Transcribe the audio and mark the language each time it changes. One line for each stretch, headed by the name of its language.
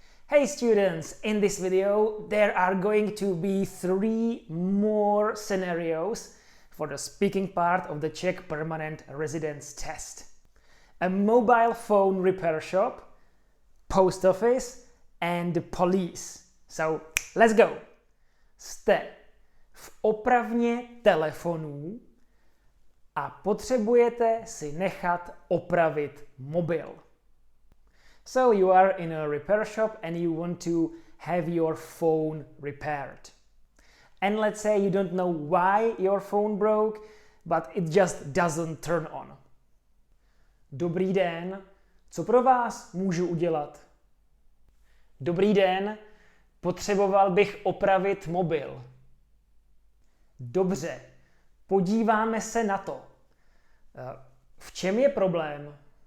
English: Hey students, in this video there are going to be 3 more scenarios for the speaking part of the Czech Permanent Residence Test. A mobile phone repair shop, post office and the police. So, let's go!
Czech: Jste v opravně telefonů a potřebujete si nechat opravit mobil.
English: So you are in a repair shop and you want to have your phone repaired. And let's say you don't know why your phone broke, but it just doesn't turn on.
Czech: Dobrý den, co pro vás můžu udělat? Dobrý den, potřeboval bych opravit mobil. Dobře, podíváme se na to. V čem je problém?